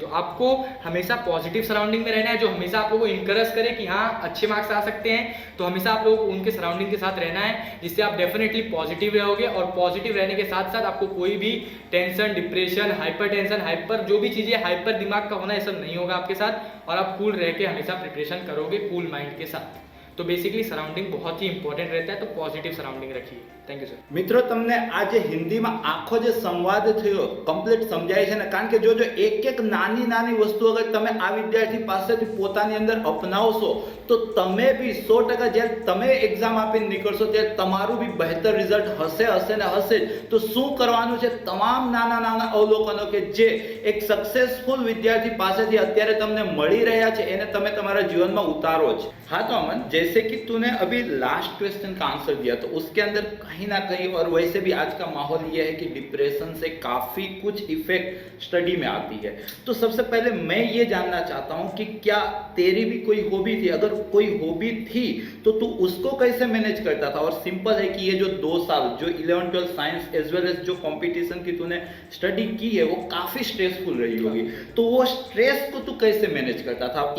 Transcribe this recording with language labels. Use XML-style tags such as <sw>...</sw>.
<hi>तो आपको हमेशा पॉजिटिव सराउंडिंग में रहना है, जो हमेशा आप लोगों को इंकरेज करे कि हाँ अच्छे मार्क्स आ सकते हैं, तो हमेशा आप लोगों को उनके सराउंडिंग के साथ रहना है, जिससे आप डेफिनेटली पॉजिटिव रहोगे। और पॉजिटिव रहने के साथ साथ आपको कोई भी tension, depression, hyper tension, hyper जो भी चीज़ें हाइपर दिमाग का होना, ये सब नहीं होगा आपके साथ, और आप कूल रह के हमेशा प्रिपरेशन करोगे कूल माइंड के साथ। तो बेसिकली सराउंडिंग बहुत ही इंपॉर्टेंट रहता है, तो पॉजिटिव सराउंडिंग रखिए।</hi> <en>Thank you sir.</en> <gu>મિત્રો તમને આજે હિન્દીમાં આખો જે સંવાદ થયો કમ્પ્લીટ સમજાય છે ને, કારણ કે જો એક નાની નાની વસ્તુ અગર તમે આ વિદ્યાર્થી પાસેથી પોતાની અંદર અપનાવશો તો તમે બી 100% જ્યારે તમે એક્ઝામ આપીને નીકળશો ત્યારે તમારું બી બહેતર રિઝલ્ટ હશે ને હશે જ। તો શું કરવાનું છે, તમામ નાના નાના અવલોકનો કે જે એક સક્સેસફુલ વિદ્યાર્થી પાસેથી અત્યારે તમને મળી રહ્યા છે એને તમે તમારા જીવનમાં ઉતારો જ।</gu> <hi>हाँ तो अमन, जैसे कि तूने अभी लास्ट क्वेश्चन का आंसर दिया तो उसके अंदर कहीं ना कहीं, और वैसे भी आज का माहौल ये है कि डिप्रेशन से काफी कुछ इफेक्ट स्टडी में आती है। तो सबसे पहले मैं ये जानना चाहता हूँ कि क्या तेरी भी कोई हॉबी थी? अगर कोई हॉबी थी तो तू उसको कैसे मैनेज करता था? और सिंपल है कि ये जो 2 साल जो 11-12 साइंस एज वेल एज जो कंपटीशन की तूने स्टडी की है वो काफी स्ट्रेसफुल रही होगी, तो वो स्ट्रेस को तू कैसे मैनेज करता था?</hi>